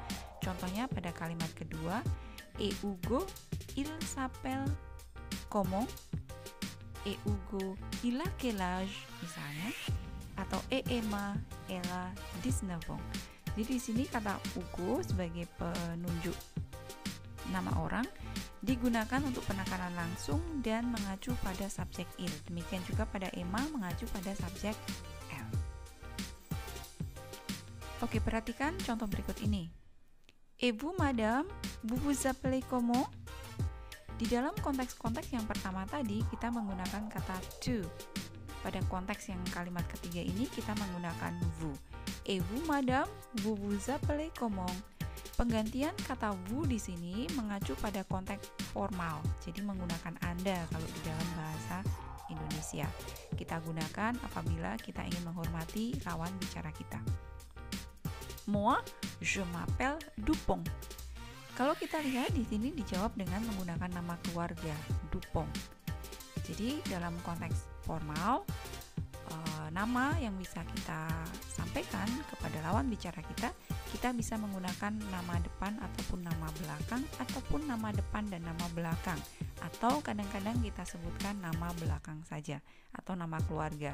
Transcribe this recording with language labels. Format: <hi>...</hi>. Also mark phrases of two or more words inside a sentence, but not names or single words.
<id>Contohnya pada kalimat kedua,</id> <fr>et Hugo, il s'appelle comment? Et Hugo, il a quel âge?</fr> <id>Misalnya, atau</id> <fr>et Emma, elle a 19 ans.</fr> <id>Jadi di sini kata Hugo sebagai penunjuk nama orang digunakan untuk penekanan langsung dan mengacu pada subjek il. Demikian juga pada Emma mengacu pada subjek elle. Oke, perhatikan contoh berikut ini.</id> <fr>Et vous, madame, vous vous appelez comment?</fr> <id>Di dalam konteks-konteks yang pertama tadi kita menggunakan kata tu. Pada konteks yang kalimat ketiga ini kita menggunakan vous.</id> <fr>Et vous, madame, vous vous appelez comment?</fr> <id>Penggantian kata vous di sini mengacu pada konteks formal. Jadi menggunakan Anda kalau di dalam bahasa Indonesia. Kita gunakan apabila kita ingin menghormati lawan bicara kita.</id> <fr>Moi, je m'appelle Dupont.</fr> <id>Kalau kita lihat di sini dijawab dengan menggunakan nama keluarga, Dupont. Jadi dalam konteks formal, nama yang bisa kita sampaikan kepada lawan bicara kita bisa menggunakan nama depan ataupun nama belakang, ataupun nama depan dan nama belakang, atau kadang-kadang kita sebutkan nama belakang saja atau nama keluarga.</id>